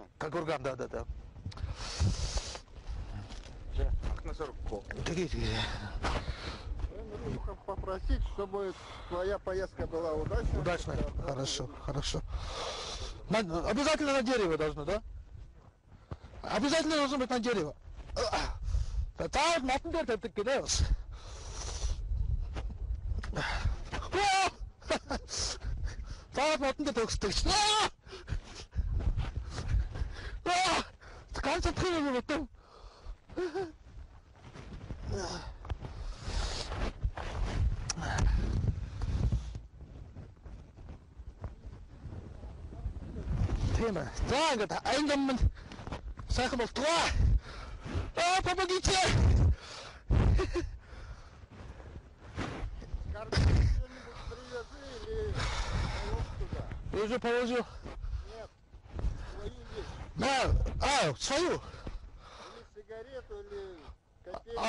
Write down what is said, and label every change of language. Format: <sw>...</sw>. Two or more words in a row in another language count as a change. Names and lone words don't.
<ru>Как курган, да. Такие. Попросить, чтобы твоя поездка была удачной. Удачная. Хорошо. Обязательно на дерево должно, да? Обязательно должно быть на дерево. Так,</ru> <mn>матн дээр тавьдаг гэдэг бас. Так, матн дээр төгсдөг чинь. Ганцхан юм уу? Тийм ээ. За ингээд аянгам минь сайхан болтгоо.</mn> <ru>Помогите! Что-нибудь привези. положу. Нет. Свою есть. Да, свою. Или сигарету, или копейку.</ru>